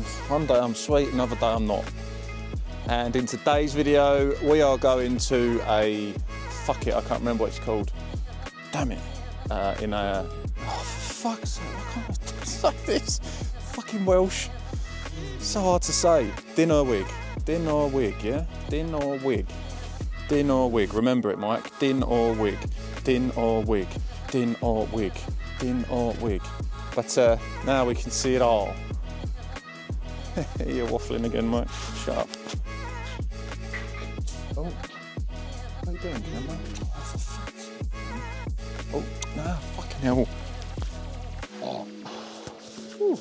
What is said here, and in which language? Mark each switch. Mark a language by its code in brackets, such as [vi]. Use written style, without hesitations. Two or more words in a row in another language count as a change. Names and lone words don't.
[en] One day I'm sweet, another day I'm not. And in today's video, we are going to a, fuck it, I can't remember what it's called. Damn it. In a, oh, for fuck's sake, I can't say this. Fucking Welsh. So hard to say. Dinorwig. Dinorwig, yeah? Dinorwig. Dinorwig. Remember it, Mike. Dinorwig. Dinorwig. Dinorwig. Dinorwig. But now we can see it all. You're waffling again, Mike. Shut up. Oh. What are you doing, camera? Oh, for fuck's sake. Oh, nah, fucking hell. Oh. Whew.